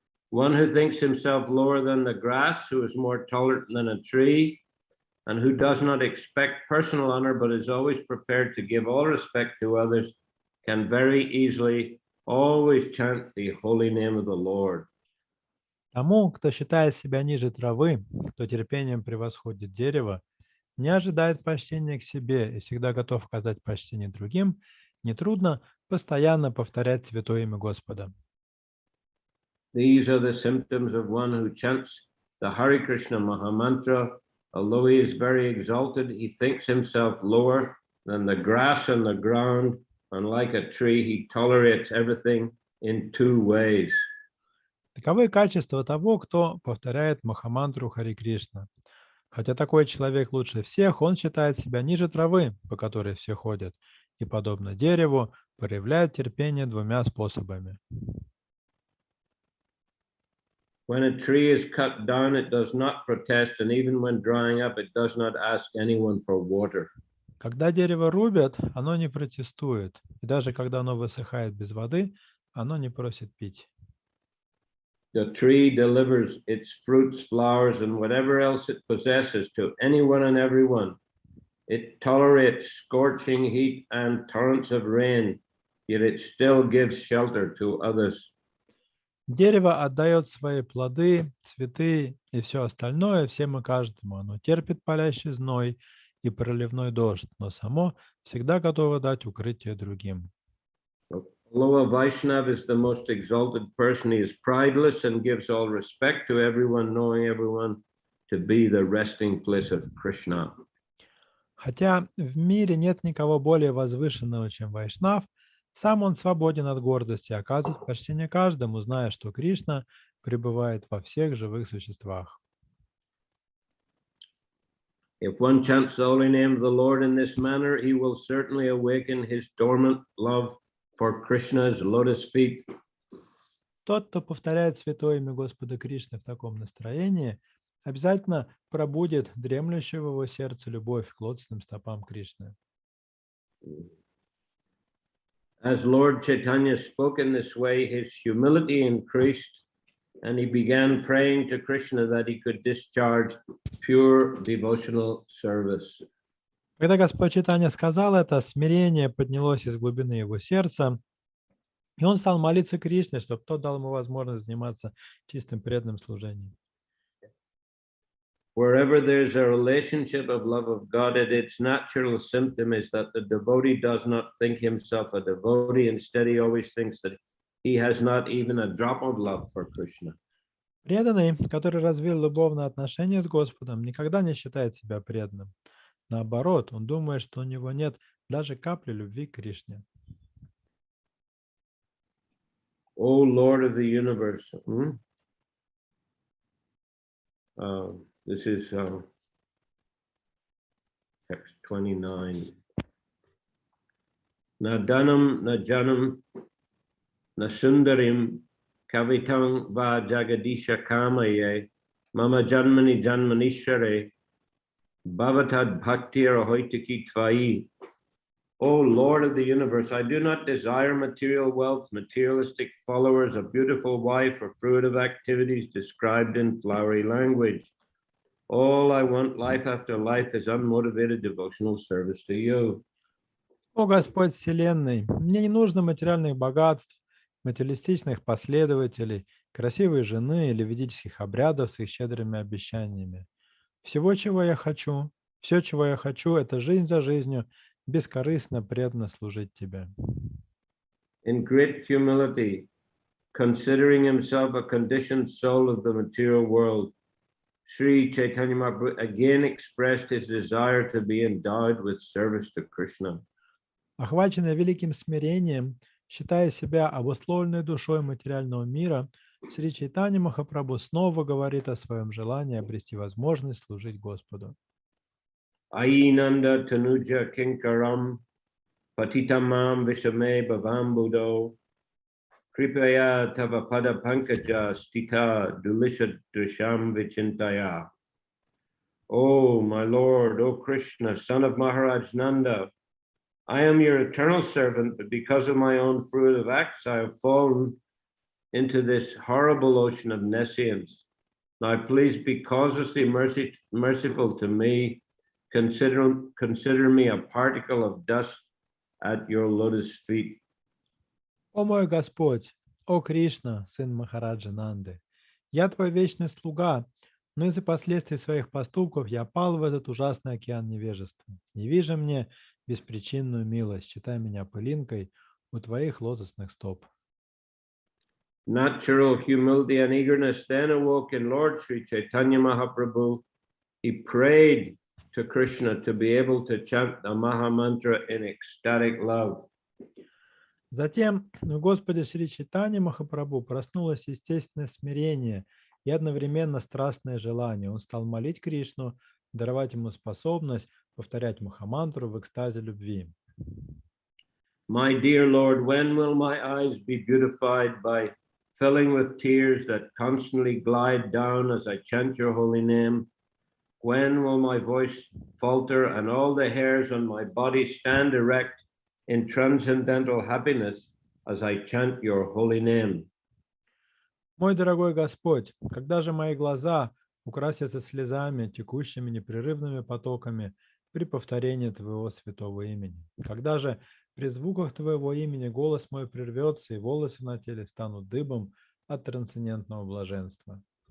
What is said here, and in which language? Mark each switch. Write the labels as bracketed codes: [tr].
[en] One who thinks himself lower than the grass, who is more tolerant than a tree, and who does not expect personal honor, but is always prepared to give all respect to others, can very easily always chant the holy name of the Lord. [ru] Тому, кто считает себя ниже травы, кто терпением превосходит дерево, не ожидает почтения к себе и всегда готов оказать почтение другим, нетрудно постоянно повторять святое имя Господа. [en] These are the symptoms of one who chants the Hare Krishna Mahamantra. Although he is very exalted, he thinks himself lower than the grass on the ground, and like a tree, he tolerates everything in two ways. [ru] Таковы качества того, кто повторяет Махамантру Хари Кришна. Хотя такой человек лучше всех, он считает себя ниже травы, по которой все ходят, и, подобно дереву, проявляет терпение двумя способами. [en] When a tree is cut down, it does not protest, and even when drying up, it does not ask anyone for water. [ru] Когда дерево рубят, оно не протестует. И даже когда оно высыхает без воды, оно не просит пить. [en] The tree delivers its fruits, flowers, and whatever else it possesses to anyone and everyone. It tolerates scorching heat and torrents of rain, yet it still gives shelter to others. [ru] Дерево отдает свои плоды, цветы и все остальное всем и каждому. Оно терпит палящий зной и проливной дождь, но само всегда готово дать укрытие другим. [en] Although a Vaishnava is the most exalted person, he is prideless and gives all respect to everyone, knowing everyone to be the resting place of Krishna. [ru] Хотя в мире нет никого более возвышенного, чем Вайшнав, сам он свободен от гордости, оказывает почтение каждому, зная, что Кришна пребывает во всех живых существах. [en] If one chants the holy name of the Lord in this manner, he will certainly awaken his dormant love for Krishna's lotus feet. [ru] Тот, кто повторяет святое имя Господа Кришны в таком настроении, обязательно пробудет дремлющую в его сердце любовь к лотосным стопам Кришны. [en] As Lord Chaitanya spoke in this way, his humility increased, and he began praying to Krishna that he could discharge pure devotional service. [ru] Когда Господь Чайтанья сказал это, смирение поднялось из глубины его сердца, и он стал молиться Кришне, чтобы тот дал ему возможность заниматься чистым преданным служением. [en] Wherever there's a relationship of love of God, its natural symptom is that the devotee does not think himself a devotee. Instead, he always thinks that he has not even a drop of love for Krishna. [ru] Преданный, который развил любовные отношения с Господом, никогда не считает себя преданным. Наоборот, он думает, что у него нет даже капли любви к Кришне. [en] O Lord of the universe. This is text 29. [sa] Na danam, na janam, na sundarim, kavitang va jagadisha kamaye, mama janmani janmanishare, bhavatad bhaktir ahoitiki tvai. [en] O Lord of the universe, I do not desire material wealth, materialistic followers, a beautiful wife, or fruit of activities described in flowery language. All I want life after life is unmotivated devotional service to you. [ru] О Господь Вселенной, мне не нужно материальных богатств, материалистичных последователей, красивой жены или ведических обрядов с их щедрыми обещаниями. Все, чего я хочу, это жизнь за жизнью, бескорыстно, преданно служить Тебе. [en] In great humility, considering himself a conditioned soul of the material world, Shri Chaitanya Mahaprabhu again expressed his desire to be endowed with service to Krishna. [ru] Охваченный великим смирением, считая себя обусловленной душой материального мира, Шри Чайтанья Махапрабху снова говорит о своем желании обрести возможность служить Господу. [sa] Ainanda tanuja kinkaram patitamam vishame bhavambudo kripaya tava pada pankaja stita dulisha dusham vichintaya. [en] Oh, my Lord, O Krishna, son of Maharaj Nanda, I am your eternal servant, but because of my own fruit of acts, I have fallen into this horrible ocean of nescience. Now please be causelessly merciful to me. Consider me a particle of dust at your lotus feet. [ru] О мой Господь, о Кришна, сын Махараджа Нанды, я твой вечный слуга, но из-за последствий своих поступков я пал в этот ужасный океан невежества. Не вижу мне беспричинную милость, считай меня пылинкой у твоих лотосных стоп. [en] Natural humility and eagerness then awoke in Lord Shri Chaitanya Mahaprabhu. He prayed to Krishna to be able to chant the Maha Mantra in ecstatic love. [ru] Затем в Господе Шри Чайтанья Махапрабху проснулось естественное смирение и одновременно страстное желание. Он стал молить Кришну, даровать ему способность повторять Махамантру в экстазе любви. [en] My dear Lord, when will my eyes be beautified by filling with tears that constantly glide down as I chant your holy name. When will my voice falter and all the hairs on my body stand erect in transcendental happiness as I chant your holy name? [ru] Мой дорогой Господь, когда же мои глаза украсятся слезами, текущими непрерывными потоками при повторении Твоего святого имени? Когда же при звуках Твоего имени голос мой прервется, и волосы на теле станут дыбом от трансцендентного блаженства?